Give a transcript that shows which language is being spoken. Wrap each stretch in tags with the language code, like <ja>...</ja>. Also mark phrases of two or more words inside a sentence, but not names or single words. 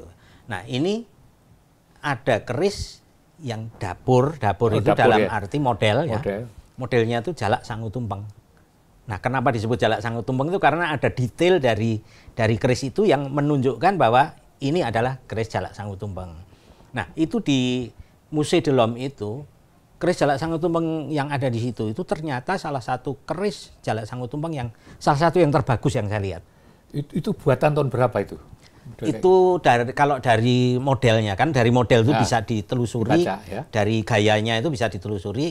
<id>Nah ini ada keris yang dapur itu dalam arti model ya. Modelnya itu Jalak Sangu Tumpeng. Nah kenapa disebut Jalak Sangu Tumpeng itu karena ada detail dari keris itu yang menunjukkan bahwa ini adalah keris Jalak Sangu Tumpeng. Nah itu di Musée de l'Homme itu keris Jalak Sangu Tumpeng yang ada di situ itu ternyata salah satu keris Jalak Sangu Tumpeng yang salah satu yang terbagus yang saya lihat. Itu buatan tahun berapa itu? Itu kalau dari modelnya kan, dari model itu bisa ditelusuri, dari gayanya itu bisa ditelusuri.</id>